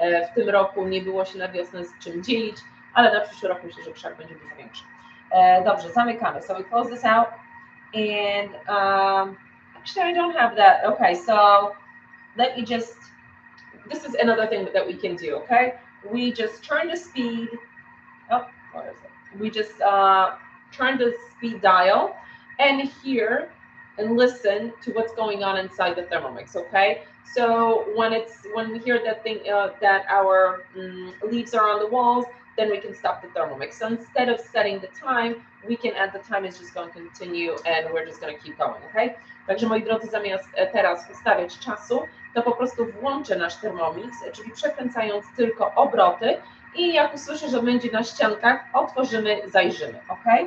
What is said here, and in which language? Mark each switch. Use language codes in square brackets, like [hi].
[pl] W tym roku nie było się na wiosnę z czym dzielić, ale na przyszły rok myślę, że krzak będzie dużo większy. Dobrze, zamykamy. [en] So we close this out and actually I don't have that. Okay, so let me just, this is another thing that we can do, okay? We just turn the speed, where is it? We just turn the speed dial and hear and listen to what's going on inside the Thermomix, okay? So when we hear that thing that our leaves are on the walls, then we can stop the Thermomix. So instead of setting the time, we can add the time is just going to continue and we're just going to keep going, okay? [pl] Także moi drodzy, zamiast teraz ustawiać czasu, to po prostu włączę nasz Thermomix, czyli przekręcając tylko obroty i jak usłyszę, że będzie na ściankach, otworzymy, zajrzymy, ok?